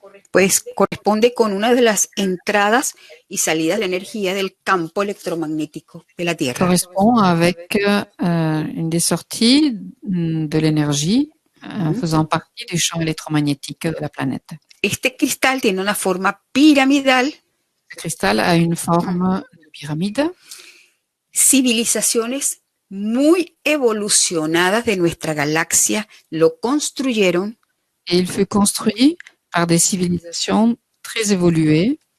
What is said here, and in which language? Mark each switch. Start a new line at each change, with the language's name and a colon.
Spanish: pues corresponde con una de las entradas y salidas de energía del campo electromagnético de la Tierra.
French: correspond avec une des sorties de l'énergie faisant partie du champ électromagnétique de la planète.
Spanish: Este cristal tiene una forma piramidal.
French: Le cristal a une forme de pyramide.
Spanish: Civilizaciones muy evolucionadas de nuestra galaxia lo construyeron.
French: Et il fut construit par des civilisations très évoluées.